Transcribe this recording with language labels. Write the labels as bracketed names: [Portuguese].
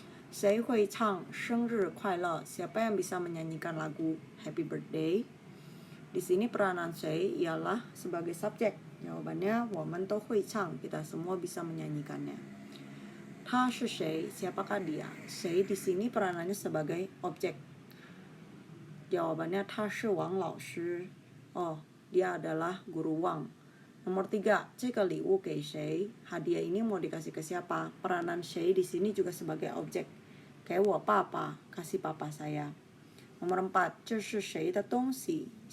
[Chinese] 谁会唱生日快乐, [Indonesian] siapa yang bisa menyanyikan lagu Happy Birthday? Di sini peranan 谁 ialah sebagai subjek. Jawabannya, [Chinese] 我们都会唱, [Indonesian] kita semua bisa menyanyikannya. [Chinese] 他是谁, [Indonesian] siapakah dia? 谁 di sini peranannya sebagai objek. Jawabannya, [Chinese] 他是王老师. [Indonesian] Oh, dia adalah guru Wang. Nomor 3, [Chinese] 这个礼物给谁? [Indonesian] Hadiah ini mau dikasih ke siapa? Peranan 谁 di sini juga sebagai objek. [Chinese] 给我爸爸, [Indonesian] kasih papa saya. Nomor 4, [Chinese] 这是谁的东西?